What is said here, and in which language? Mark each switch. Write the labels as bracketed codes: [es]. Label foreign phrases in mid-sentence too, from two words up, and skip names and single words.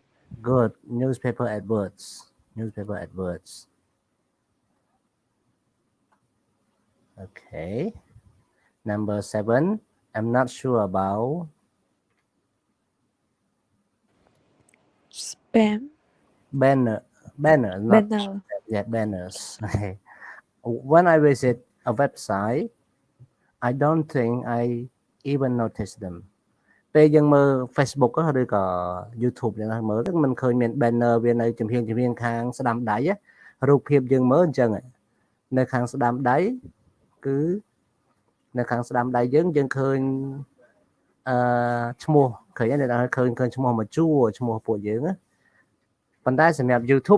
[en] Good newspaper adverts okay number 7 I'm not sure about Spam. banner not yet banners okay when I visit a website I don't think I even notice them [km] ពេលយើងមើល Facebook ឬក៏ YouTube យើងមើលមិនឃើញមាន banner វានៅចំហៀងខាងស្ដាំដៃរូបភាព យើងមើលអញ្ចឹងនៅខាងស្ដាំដៃគឺនៅខាងស្ដាំដៃយើងឃើញឈ្មោះឃើញឃើញឈ្មោះមួយជួរឈ្មោះពួកយើងប៉ុន្តែសម្រាប់ YouTube